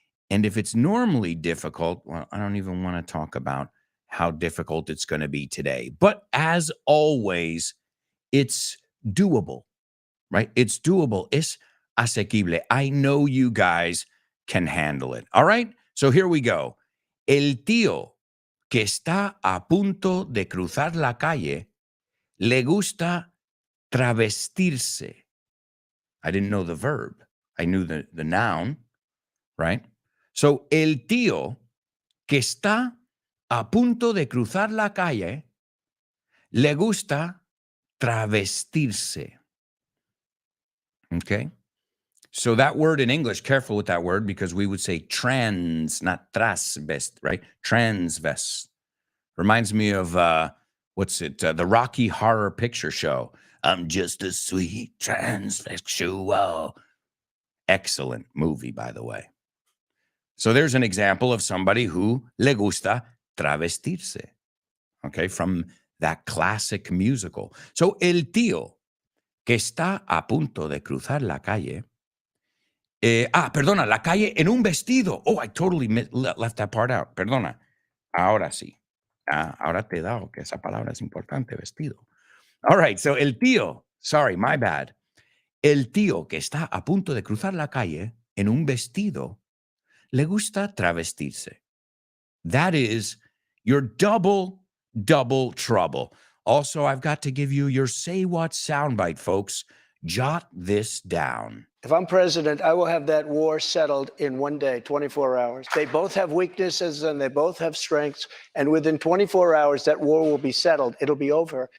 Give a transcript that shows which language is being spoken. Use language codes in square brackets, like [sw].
[en] And if it's normally difficult, well, I don't even want to talk about how difficult it's going to be today. But as always, it's doable, right? It's doable. [es] Es asequible. [en] I know you guys can handle it. All right? So here we go. [es] El tío que está a punto de cruzar la calle le gusta travestirse. [en] I didn't know the verb. I knew the noun, right? So [es] el tío que está a punto de cruzar la calle le gusta travestirse. [en] Okay. So that word in English, careful with that word because we would say trans, not transvest, right? Transvest. Reminds me of what's it? The Rocky Horror Picture Show. I'm just a sweet transsexual. Excellent movie, by the way. So there's an example of somebody who [es] le gusta travestirse. [en] Okay, from that classic musical. [es] So el tío que está a punto de cruzar la calle. Perdona, la calle en un vestido. [en] Oh, I totally left that part out. [es] Perdona. Ahora sí. Ahora te he dado que esa palabra es importante, vestido. [en] All right, so [es] el tío, [en] sorry, my bad. [es] El tío que está a punto de cruzar la calle en un vestido le gusta travestirse. [en] That is your double trouble. Also, I've got to give you your say what soundbite, folks. Jot this down. If I'm president, I will have that war settled in one day, 24 hours. They both have weaknesses and they both have strengths. And within 24 hours, that war will be settled. It'll be over.